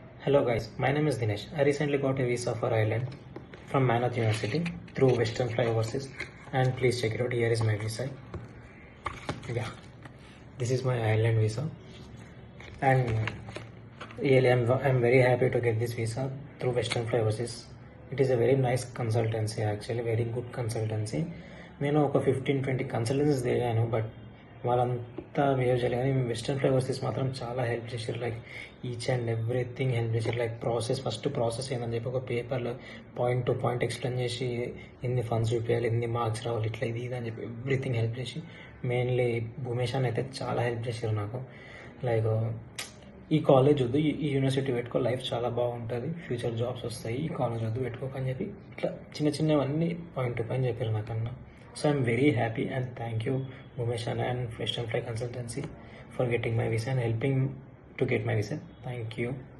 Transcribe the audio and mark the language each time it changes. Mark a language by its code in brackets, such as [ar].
[en] Hello guys, my name is Dinesh. I recently got a visa for Ireland from Manath University through Western Fly Overseas, and please check it out. Here is my visa. Yeah, this is my Ireland visa, and really I'm very happy to get this visa through Western Fly Overseas. It is a very nice consultancy, actually very good consultancy. [te] నేను ఒక 15-20 consultancies తిరిగాను, but వాళ్ళంతా behave చేయలేదు. కానీ western ఫ్లైవర్సెస్ మాత్రం చాలా help చేశారు. [en] like each and everything [te] help చేశారు. లైక్ ఫస్ట్ ప్రాసెస్ ఏందని చెప్పి ఒక పేపర్లో పాయింట్ టు పాయింట్ ఎక్స్ప్లెయిన్ చేసి ఎన్ని ఫండ్స్ చూపించాలి, ఎన్ని మార్క్స్ రావాలి, ఇట్లా ఇది అని చెప్పి ఎవ్రీథింగ్ హెల్ప్ చేసి, మెయిన్లీ భూమేష్ అని అయితే చాలా హెల్ప్ చేశారు నాకు. లైక్ ఈ కాలేజ్ వద్దు, ఈ యూనివర్సిటీ పెట్టుకో, లైఫ్ చాలా బాగుంటుంది, ఫ్యూచర్ జాబ్స్ వస్తాయి, ఈ కాలేజ్ వద్దు పెట్టుకోకని చెప్పి ఇట్లా చిన్నవన్నీ పాయింట్ టు పాయింట్ చెప్పారు నాకన్నా. [en] So I'm very happy and thank you Bhumesh and Western Fly Consultancy for getting my visa and helping to get my visa. Thank you.